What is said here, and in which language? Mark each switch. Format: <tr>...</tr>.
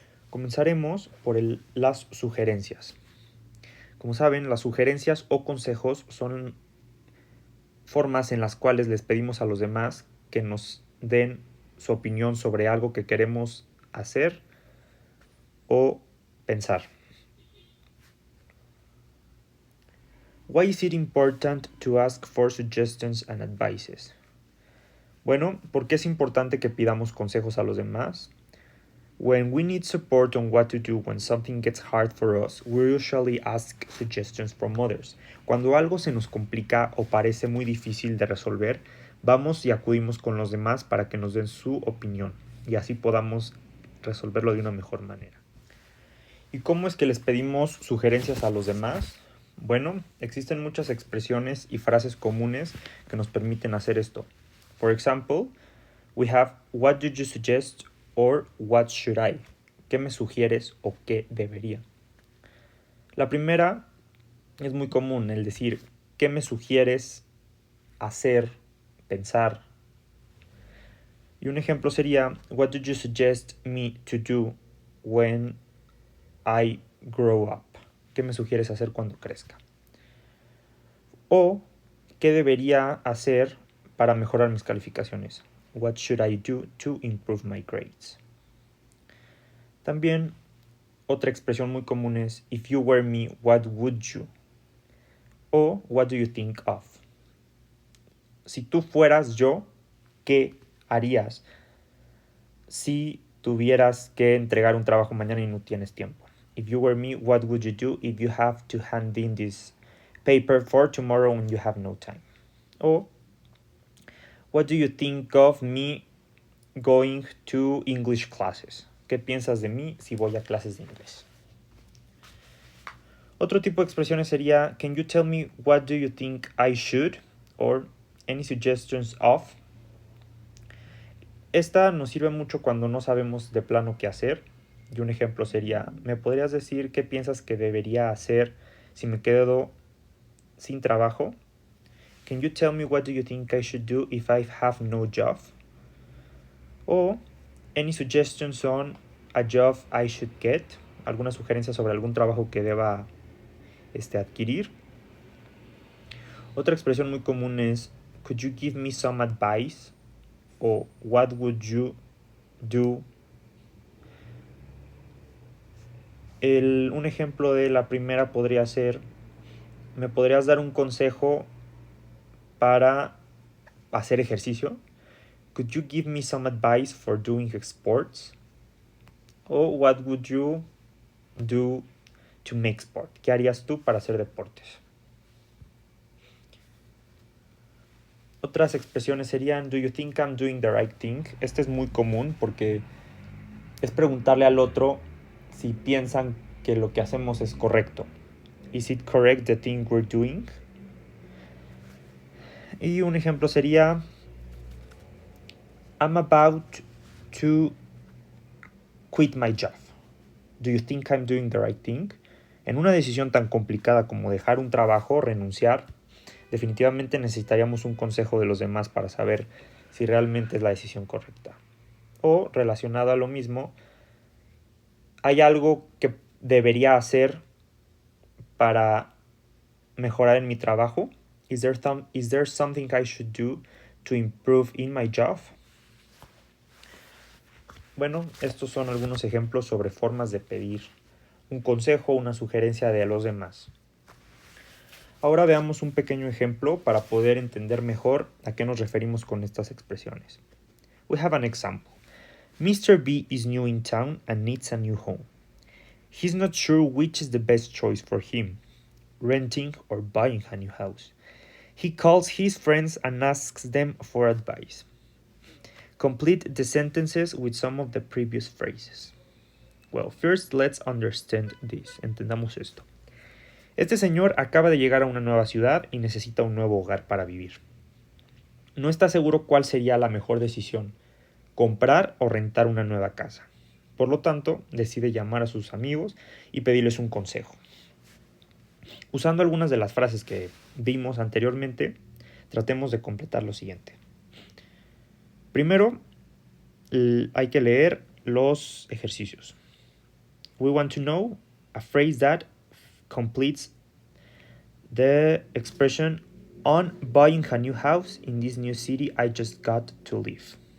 <es>Comenzaremos por las sugerencias. Como saben, las sugerencias o consejos son formas en las cuales les pedimos a los demás que nos den su opinión sobre algo que queremos hacer o pensar.</es> <en>Why is it important to ask for suggestions and advices?</en> <es>Bueno, ¿por qué es importante que pidamos consejos a los demás?</es> <en>When we need support on what to do when something gets hard for us, we usually ask suggestions from others.</en> <es>Cuando algo se nos complica o parece muy difícil de resolver, vamos y acudimos con los demás para que nos den su opinión y así podamos resolverlo de una mejor manera. ¿Y cómo es que les pedimos sugerencias a los demás? Bueno, existen muchas expresiones y frases comunes que nos permiten hacer esto.</es> <en>For example, we have what do you suggest or what should I?</en> <es>¿Qué me sugieres o qué debería? La primera es muy común, el decir ¿qué me sugieres hacer, pensar? Y un ejemplo sería</es> <en>what do you suggest me to do when I grow up?</en> <es>¿Qué me sugieres hacer cuando crezca? O ¿qué debería hacer para mejorar mis calificaciones?</es> <en>What should I do to improve my grades?</en> <es>También otra expresión muy común es</es> <en>if you were me, what would you?</en> <es>O</es> <en>what do you think of?</en> <es>Si tú fueras yo, ¿qué harías si tuvieras que entregar un trabajo mañana y no tienes tiempo?</es> <en>If you were me, what would you do if you have to hand in this paper for tomorrow when you have no time? O what do you think of me going to English classes?</en> <es>¿Qué piensas de mí si voy a clases de inglés? Otro tipo de expresiones sería</es> <en>can you tell me what do you think I should? Or any suggestions of?</en> <es>Esta nos sirve mucho cuando no sabemos de plano qué hacer. Y un ejemplo sería, ¿me podrías decir qué piensas que debería hacer si me quedo sin trabajo?</es> <en>Can you tell me what do you think I should do if I have no job? O any suggestions on a job I should get?</en> <es>¿Alguna sugerencia sobre algún trabajo que deba adquirir? Otra expresión muy común es</es> <en>could you give me some advice? O what would you do?</en> <es>Un ejemplo de la primera podría ser ¿me podrías dar un consejo para hacer ejercicio?</es> <en>Could you give me some advice for doing sports? O what would you do to make sport?</en> <es>¿Qué harías tú para hacer deportes? Otras expresiones serían</es> <en>do you think I'm doing the right thing?</en> <es>Este es muy común porque es preguntarle al otro si piensan que lo que hacemos es correcto.</es> <en>Is it correct the thing we're doing?</en> <es>Y un ejemplo sería</es> <en>I'm about to quit my job. Do you think I'm doing the right thing?</en> <es>En una decisión tan complicada como dejar un trabajo o renunciar, definitivamente necesitaríamos un consejo de los demás para saber si realmente es la decisión correcta. O, relacionado a lo mismo, ¿hay algo que debería hacer para mejorar en mi trabajo?</es> <en>Is there something I should do to improve in my job?</en> <es>Bueno, estos son algunos ejemplos sobre formas de pedir un consejo o una sugerencia de los demás. Ahora veamos un pequeño ejemplo para poder entender mejor a qué nos referimos con estas expresiones.</es> <en>We have an example. Mr. B is new in town and needs a new home. He's not sure which is the best choice for him, renting or buying a new house. He calls his friends and asks them for advice. Complete the sentences with some of the previous phrases. Well, first let's understand this.</en> <es>Entendamos esto. Este señor acaba de llegar a una nueva ciudad y necesita un nuevo hogar para vivir. No está seguro cuál sería la mejor decisión, comprar o rentar una nueva casa. Por lo tanto, decide llamar a sus amigos y pedirles un consejo. Usando algunas de las frases que vimos anteriormente, tratemos de completar lo siguiente. Primero, hay que leer los ejercicios.</es> <en>We want to know a phrase that completes the expression on buying a new house in this new city I just got to live.</en>